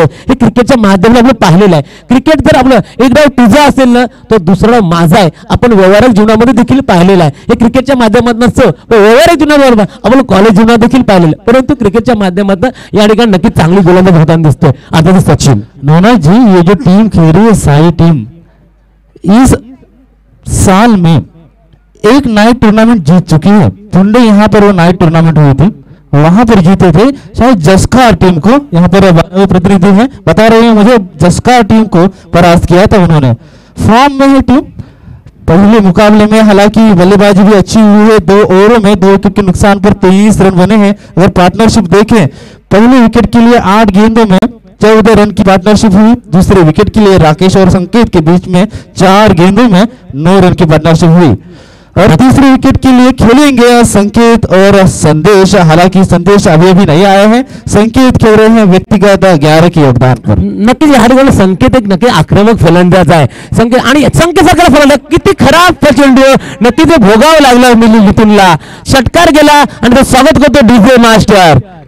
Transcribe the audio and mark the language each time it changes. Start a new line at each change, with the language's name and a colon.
Marathi: हे क्रिकेटच्या माध्यमाने आपण पाहिलेलं आहे. क्रिकेट जर आपलं एक डाव तुझा असेल ना तो दुसरा माझा आहे, आपण व्यवहारिक जीवनामध्ये देखील पाहिलेलं आहे. हे क्रिकेटच्या माध्यमातून नसतं, व्यवहारिक जीवनावर आपण कॉलेज जीवनात देखील पाहिलेलं. परंतु क्रिकेटच्या माध्यमातून या ठिकाणी नक्की चांगली गोलंदाज होताना दिसतोय सचिन.
Hindi: नोना जी ये जो टीम खेल रही है साई टीम इस साल में एक नाइट टूर्नामेंट जीत चुकी है. पुंडे यहाँ पर वो नाइट टूर्नामेंट हुई थी, वहां पर जीते थे. शायद जस्कार टीम को, यहाँ पर प्रतिनिधि हैं बता रहे हैं मुझे, जस्कार टीम को परास्त किया था उन्होंने. फॉर्म में है टीम. पहले मुकाबले में हालांकि बल्लेबाजी भी अच्छी हुई है. 2 ओवरों में 2 विकेट के नुकसान पर 23 रन बने हैं. अगर पार्टनरशिप देखें पहले विकेट के लिए 8 गेंदों में 14 रन की पार्टनरशिप हुई. दूसरे विकेट के लिए राकेश और संकेत के बीच में 4 गेंदों में 9 रन की पार्टनरशिप हुई. और तीसरे विकेट के लिए खेलेंगे संकेत और संदेश. हालांकि संदेश अभी नहीं आए हैं. संकेत खेल रहे हैं व्यक्तिगत 11 के योगदान पर.
Marathi: नक्कीच या ठिकाणी संकेत एक नक्की आक्रमक फलंदाज आहे. संकेत सारखा फलंदाज किती खराब चेंडू नक्की ते भोगावं लागलं मिथुनला. षटकार गेला आणि ते स्वागत करतो डीजे मास्टर.